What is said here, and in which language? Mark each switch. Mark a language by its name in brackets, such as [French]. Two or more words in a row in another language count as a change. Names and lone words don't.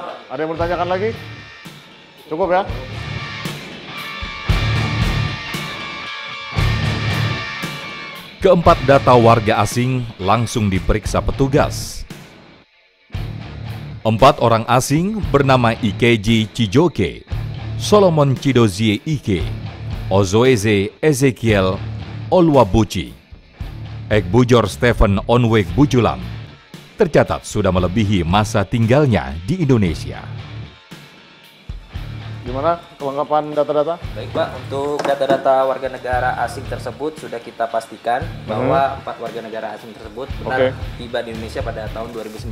[Indonesian] Ada yang bertanyakan lagi? Cukup ya? Keempat data warga asing langsung diperiksa petugas. 4 orang asing bernama Ikeji Chijoke, Solomon Chidozie Ike, Ozoeze Ezekiel Olwabuchi, Ekbujor Stephen Onwek Bujulam, tercatat sudah melebihi masa tinggalnya di Indonesia. Gimana kelengkapan data-data? Baik Pak, untuk data-data warga negara asing tersebut sudah kita pastikan bahwa 4 warga negara asing tersebut benar tiba di Indonesia pada tahun 2019.